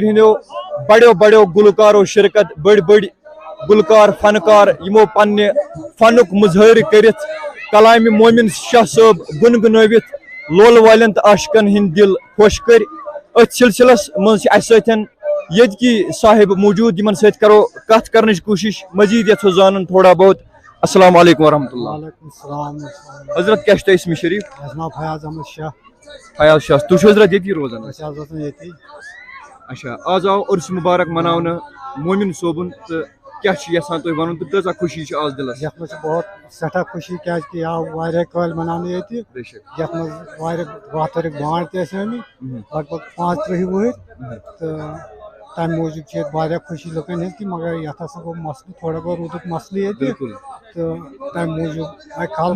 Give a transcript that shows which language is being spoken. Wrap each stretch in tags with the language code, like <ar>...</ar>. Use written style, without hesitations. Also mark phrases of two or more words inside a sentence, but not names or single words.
<ks>ہٕنٛدیو بڑیو بڑیو گُلکارو شرکت بٔڑۍ بٔڑۍ گُلکار فنکار یِمو پننہِ فنُک مظٲہرٕ کٔرِتھ کلامہِ مومن شاہ صٲب گُنگنٲوِتھ لولہٕ والٮ۪ن تہٕ عاشقن ہٕنٛدۍ دل خۄش کٔرۍ أتھۍ سلسلس منٛز چھِ اَسہِ سۭتۍ ییٚتکی صاحب موٗجوٗد یِمن سۭتۍ کرو کتھ کرنٕچ کوٗشش مزیٖد یژھو زانُن تھوڑا بہت</ks> <ar>السلام علیکم ورحمۃ اللہ وعلیکم السلام</ar> <ks>حضرت کیٛاہ چھُ تۄہہِ اسمِ شریٖف ناو فیاض احمد شاہ فیاض شاہ تُہۍ چھِو حضرت ییٚتی روزان ییٚتی اچھا آز آو عرس مبارک مناونہٕ مومن صٲبُن تہٕ کیٛاہ چھِ یژھان تُہۍ ونُن تہٕ کۭژاہ خوشی چھِ آز دِلس یتھ منٛز چھِ بہت سٮ۪ٹھاہ خوشی کیازِ کہِ یہِ آو واریاہ کٲلۍ مناونہٕ ییٚتہِ یتھ منٛز واریاہ واترٕکۍ بانٛڈ تہِ ٲسۍ آمٕتۍ لگ بگ 35 وُہٕرۍ تہٕ تمہِ موٗجوٗب چھِ ییٚتہِ واریاہ خوشی لُکن ہٕنٛز کہِ مگر یتھ ہسا گوٚو مسلہٕ تھوڑا گوٚو روٗدُکھ مسلہٕ ییٚتہِ تہٕ تمہِ موٗجوٗب آیہِ خلق</ks>